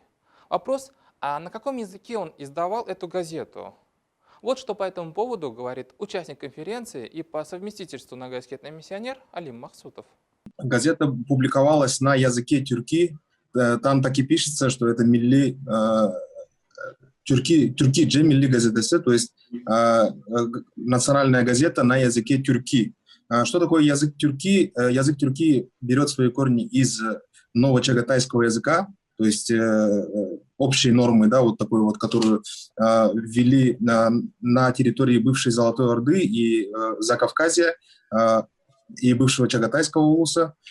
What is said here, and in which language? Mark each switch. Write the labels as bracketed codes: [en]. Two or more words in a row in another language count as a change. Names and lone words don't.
[ru] Вопрос, а на каком языке он издавал эту газету? Вот что по этому поводу говорит участник конференции и по совместительству нагайский этномиссионер Алим Махсутов. Газета публиковалась на языке тюрки. Там так и пишется, что это [tt] милли тюрки дже милли газетасы, [ru] то есть национальная газета на языке тюрки. Что такое язык тюрки? Язык тюрки берет свои корни из новочагатайского языка, то есть общие нормы, да, вот такой вот, которую ввели на территории бывшей Золотой Орды и Закавказья и бывшего Чагатайского улуса.